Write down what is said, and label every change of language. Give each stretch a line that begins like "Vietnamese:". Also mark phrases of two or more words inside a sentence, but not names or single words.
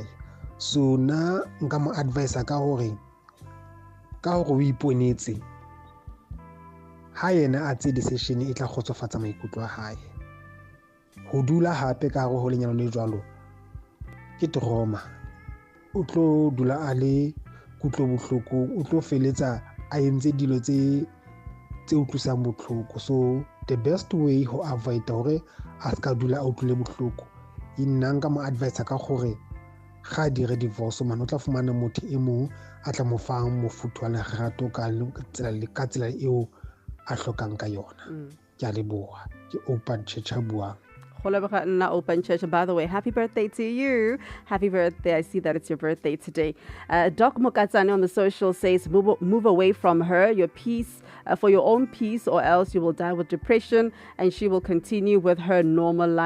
Southern Sotho: So na nka mo advise ka gore o iponetse ha yena a tse decision e tla khotsofatsa maikutlo a hae. Ho dula hape ka go lenyalo le jwalo ke trauma. O tlo dula a le kutlo bohloko, o tlo feletsa a entse dilo tse utlwisang bohloko.
English: So the best way
Southern Sotho: ho avoid hore a ska dula a utlwile bohloko nna nka mo advise ka gore ga dire divorce man o tla fumana motho e mong a tla mo fang mofutho wa lerato ka tsela eo a hlokang ka yona. Ke a leboha. Ke open church a buang. Open Church.
English: By the way, happy birthday to you. Happy birthday. I see that it's your birthday today. Doc Mokatsane on the social says, move away from her, your peace, for your own peace, or else you will die with depression and she will continue with her normal life.